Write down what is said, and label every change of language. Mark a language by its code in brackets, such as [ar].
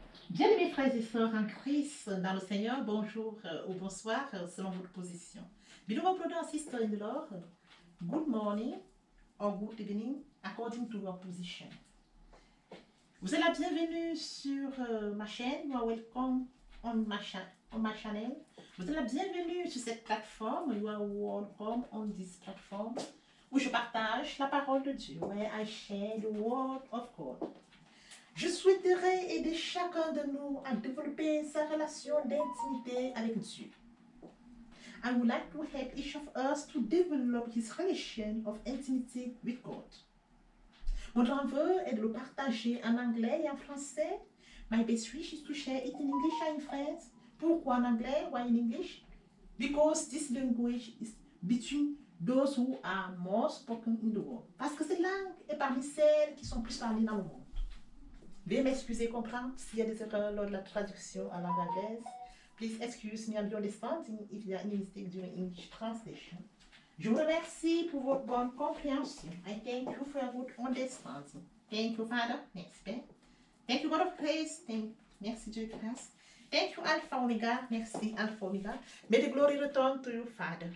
[fr] Bien-aimés frères et sœurs en Christ, dans le Seigneur, bonjour ou bonsoir selon votre position. [en] Beloved brothers and sisters in the Lord, good morning or good evening according to your position. [fr] Vous êtes la bienvenue sur ma chaîne, [en] you are welcome on my channel. [fr] Vous êtes la bienvenue sur cette plateforme, [en] you are welcome on this platform, [fr] où je partage la parole de Dieu, [en] where I share the word of God. [fr] Je souhaiterais aider chacun de nous à développer sa relation d'intimité avec Dieu. [en] I would like to help each of us to develop his relation of intimacy with God. [fr] Mon envie est de le partager en anglais et en français. [en] My best wish is to share it in English and in French. [fr] Pourquoi en anglais? [en] Why in English? Because this language is between those who are more spoken in the world. [fr] Parce que cette langue est parmi celles qui sont plus parlées dans le monde. Veuillez m'excuser, comprendre s'il y a des erreurs lors de la traduction en langue anglaise. [en] Please excuse me and understanding if there are any mistakes during English translation. [fr] Je vous remercie pour votre bonne compréhension. [en] I thank you for your good understanding. Thank you, Father. [fr] Merci, Père. [en] Thank you, God of praise. [fr] Merci, Dieu de grâce. [en] Thank you, Alpha Omega. [fr] Merci, Alpha Omega. [en] May the glory return to you, Father.